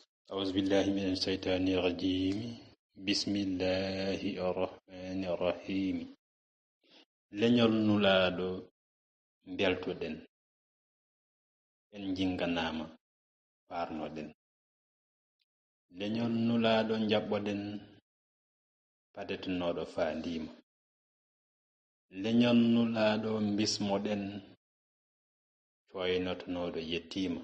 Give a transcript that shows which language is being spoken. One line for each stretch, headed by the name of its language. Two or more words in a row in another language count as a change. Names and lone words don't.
Arabic: أعوذ بالله من الشيطان الرجيم. بسم الله الرحمن الرحيم.
Fula: leñol nulaɗo beltoɗen en jinganama parnoɗen. leñol nulaɗo jaɓɓoɗen padetenoɗo fandima. leñol nulaɗo bismoɗen coynotonoɗo yettima.